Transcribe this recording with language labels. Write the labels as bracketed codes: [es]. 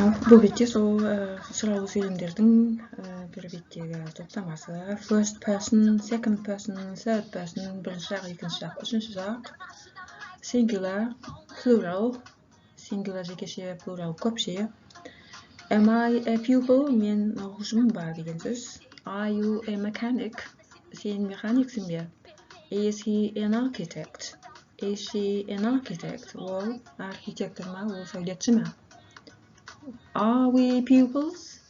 [kk] Bu betте сол сұралу сөйлемдердің бір беттегі топтамасы. [en] First person, second person, third person, [kk] бірінші жақ, екінші жақ, үшінші жақ. [en] Singular, plural, singular жекеше, plural көпше. Am I a pupil? [kk] Мен оқушымын ба деген сөз. [en] Are you a mechanic? [kk] Сен механиксің бе? [en] Is he an architect? Is she an architect? [kk] Ол архитектор ма? Ол сәулетші ма? [en] Are we pupils?